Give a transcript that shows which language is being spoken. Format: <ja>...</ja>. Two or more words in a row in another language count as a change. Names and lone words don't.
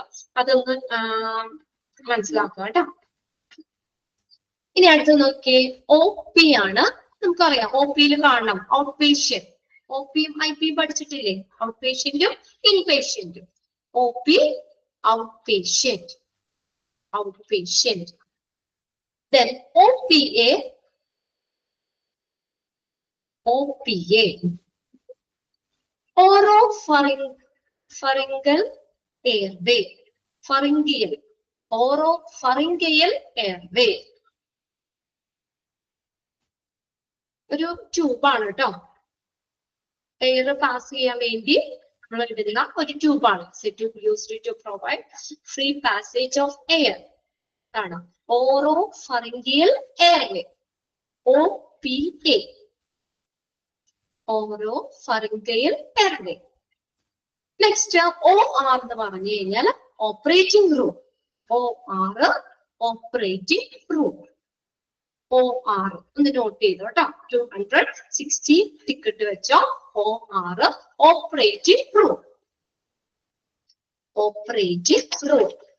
<ml>അതൊന്ന് മനസ്സിലാക്കുക കേട്ടോ. ഇനി അടുത്ത് നോക്കിയേ, OP ആണ്. നമുക്കറിയാം OPയിൽ കാണണം</ml> <en>out patient.</en> <ml>OPയും IP പഠിച്ചിട്ടില്ലേ?</ml> <en>out patient inpatient. OP out patient. out patient. Then OPA. OPA oropharyngeal airway. Pharyngeal. Oropharyngeal airway.</en> <ml>ഒരു ട്യൂബാണ് കേട്ടോ.</ml> <en>air pass</en> <ml>ചെയ്യാൻ വേണ്ടി നമ്മൾ എഴുതുന്ന ഒരു ട്യൂബാണ്.</ml> <en>used to provide free passage of air. ആണ് oropharyngeal airway. OPA. oropharyngeal airway. നെക്സ്റ്റ് OR</en> <ml>എന്ന് പറഞ്ഞു കഴിഞ്ഞാൽ</ml> <en>operating room. OR operating room.</en> <ml>OR ഒന്ന് നോട്ട് ചെയ്തോ കേട്ടോ. 260 ടിക്കറ്റ് വെച്ചോ.</ml> <en>OR operating room. operating room.</en>